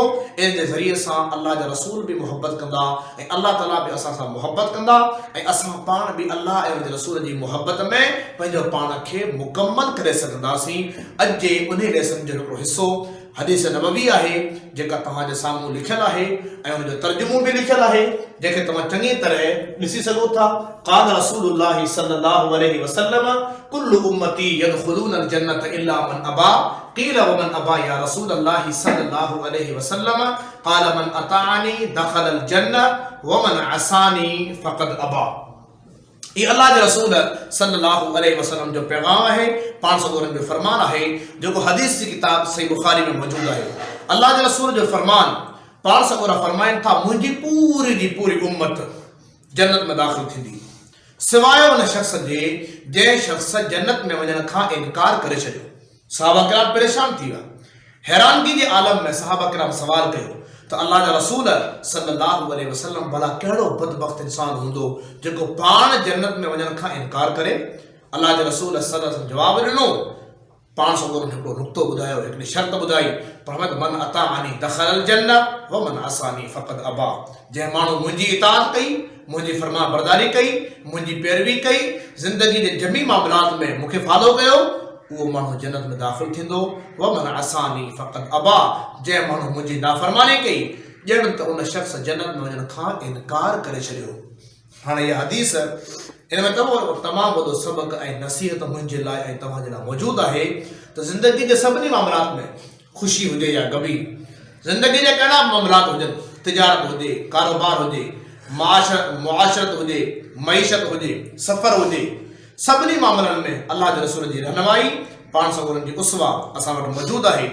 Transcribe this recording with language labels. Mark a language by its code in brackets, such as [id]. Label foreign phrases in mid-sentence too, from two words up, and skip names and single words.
[sd] इन जे ज़रिए सां अल्लाह जा रसूल बि मुहबत कंदा ऐं अल्लाह ताला बि असां सां मुहबत कंदा ऐं असां पाण बि अल्लाह ऐं उन जे रसूल जी मुहबत में पंहिंजो पाण खे मुकमल करे सघंदासीं। अॼु जे उन लेसन जो हिकिड़ो हिसो हदीस नबवी आहे, जेका तव्हांजे साम्हूं लिखियलु आहे ऐं उनजो तर्जुमो बि लिखियलु आहे, जंहिंखे तव्हां चङी तरह ॾिसी सघो था। [ar] قال رسول الله صلى الله عليه وسلم كل أمتي يدخلون الجنة إلا من أبى قيل ومن أبى يا رسول الله صلى الله عليه وسلم قال من أطاعني دخل الجنة ومن عصاني فقد أبى. [ur] یہ اللہ کے رسول [ar] صلى الله عليه وسلم [ur] جو پیغام ہے, [sd] पाण सगोरन जो फरमान [ur] ہے، جو حدیث کی کتاب صحیح بخاری میں موجود ہے. اللہ کے رسول [sd] जो फरमान, पाण सगोरा फरमाइन था, मुझी पूरी जी पूरी उम्मत जन्नत में दाखिल थी सिवाय उन शख्स जे जंहिं शख्स जन्नत में वञण खां इनकार करे छॾियो। सहाबा किराम परेशान थी विया। हैरानगी जे आलम में सहाबा किराम सवाल कयो तो अल्लाह जा रसूल [ar] صلى الله عليه وسلم [sd] भला कहिड़ो बदबख्त इंसान हूंदो जेको पाण जन्नत में वञण खां इनकार करे। अल्लाह जे रसूल [ar] صلى الله عليه وسلم [sd] जवाब ॾिनो, पाण सगोरन हिकिड़ो नुक़्तो ॿुधायो, हिकिड़ी शर्त ॿुधाई, फरमायो [ar] من أطاعني دخل جنة ومن عصاني فقد أبى. [sd] जंहिं माण्हू मुंहिंजी इताअत कई, मुंहिंजी फरमान बरदारी कई, मुंहिंजी पैरवी कई, ज़िंदगी जे जमी मामलात में मूंखे फॉलो कयो, उहो माण्हू जन्नत में दाख़िल थींदो। [ar] ومن عصاني فقد أبى, [sd] जंहिं माण्हू मुंहिंजी नाफ़रमानी कई, ॼण त उन शख़्स जन्नत में वञण खां इनकार करे छॾियो। हाणे इहा हदीस, इन में तमामु वॾो सबक़ ऐं नसीहत मुंहिंजे लाइ ऐं तव्हांजे लाइ मौजूदु आहे त ज़िंदगी जे सभिनी मामलात में, ख़ुशी हुजे या गमी, ज़िंदगी जा कहिड़ा मामलात हुजनि, तिजारत हुजे, कारोबार हुजे, मुआशरत हुजे, मईशत हुजे, सफ़र हुजे, सभिनी मामलनि में अल्लाह जे रसूल जी रहनुमाई, पाण सगोरन जी उसवा असां वटि मौजूदु आहे।